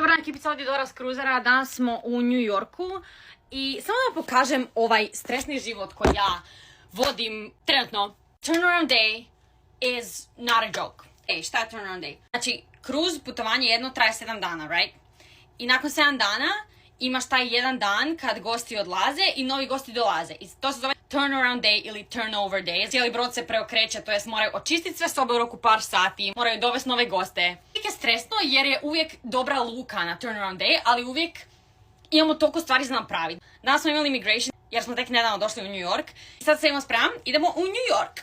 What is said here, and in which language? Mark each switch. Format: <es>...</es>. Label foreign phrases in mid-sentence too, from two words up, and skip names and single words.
<hr>Ekipica ovdje Dora s kruzera, danas smo u New Yorku i samo da pokažem ovaj stresni život koji ja vodim trenutno.</hr> <en>Turnaround day is not a joke.</en> <hr>Šta je</hr> <en>turnaround day?</en> <hr>Znači, kruz putovanje jedno traje 7 dana, right? I nakon 7 dana imaš taj jedan dan kad gosti odlaze i novi gosti dolaze. I to se zove</hr> <en>turnaround day</en> <hr>ili</hr> <en>turnover day.</en> <hr>Cijeli brod se preokreće, to jest moraju očistiti sve sobe u roku par sati, moraju dovesti nove goste. Uvijek je stresno jer je uvijek dobra luka na</hr> <en>turnaround day,</en> <hr>ali uvijek imamo toliko stvari za napraviti. Danas smo imali immigration jer smo tek nedavno došli u New York. I sad se imamo spremam, idemo u New York.</hr>